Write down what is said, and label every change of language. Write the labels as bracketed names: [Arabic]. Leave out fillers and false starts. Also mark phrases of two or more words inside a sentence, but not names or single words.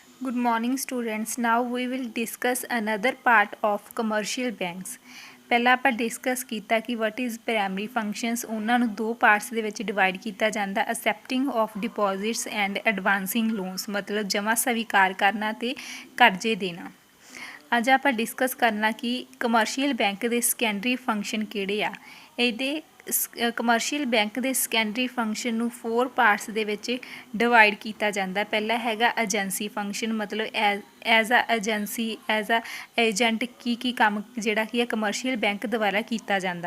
[English] Good morning students. Now we will discuss another part of commercial banks. [Punjabi] ਪਹਿਲਾਂ ਆਪਾਂ ਡਿਸਕਸ ਕੀਤਾ ਕਿ [English] what is primary functions, [Punjabi] ਉਹਨਾਂ ਨੂੰ ਦੋ ਪਾਰਟਸ ਦੇ ਵਿੱਚ ਡਿਵਾਈਡ ਕੀਤਾ ਜਾਂਦਾ, [English] accepting of deposits and advancing loans, [Punjabi] ਮਤਲਬ ਜਮ੍ਹਾਂ ਸਵੀਕਾਰ ਕਰਨਾ ਤੇ ਕਰਜ਼ੇ ਦੇਣਾ। ਅੱਜ ਆਪਾਂ ਡਿਸਕਸ ਕਰਨਾ ਕਿ [English] commercial bank [Punjabi] ਦੇ [English] secondary function [Punjabi] ਕਿਹੜੇ ਆ। ਇਹਦੇ [English] commercial bank [Punjabi] ਦੇ [English] secondary function [Punjabi] ਨੂੰ 4 ਪਾਰਟਸ ਦੇ ਵਿੱਚ ਡਿਵਾਈਡ ਕੀਤਾ ਜਾਂਦਾ। ਪਹਿਲਾ ਹੈਗਾ [English] agency function, [Punjabi] ਮਤਲਬ [English] as a agency, as a agent [Punjabi] ਕੀ ਕੰਮ ਜਿਹੜਾ ਕੀ ਹੈ [English] commercial bank [Punjabi] ਦੁਆਰਾ ਕੀਤਾ ਜਾਂਦਾ।